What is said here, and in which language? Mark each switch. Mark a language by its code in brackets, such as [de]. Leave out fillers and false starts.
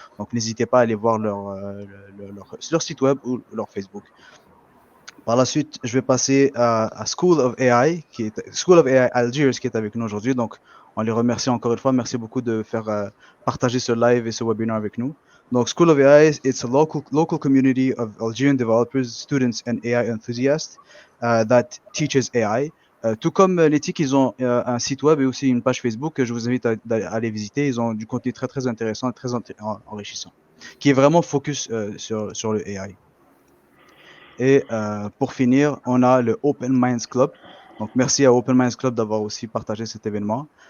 [fr] Donc, n'hésitez pas à aller voir leur site web ou leur Facebook. Par la suite, je vais passer à School of AI, School of AI Algiers, qui est avec nous aujourd'hui. Donc, on les remercie encore une fois. Merci beaucoup de faire partager ce live et ce webinaire avec nous. [en] Donc, School of AI, it's a local community of Algerian developers, students, and AI enthusiasts that teaches AI. [fr] Tout comme l'éthique, ils ont un site web et aussi une page Facebook que je vous invite à aller visiter. Ils ont du contenu très, très intéressant et très enrichissant, qui est vraiment focus sur le AI. Et pour finir, on a le Open Minds Club. Donc, merci à Open Minds Club d'avoir aussi partagé cet événement.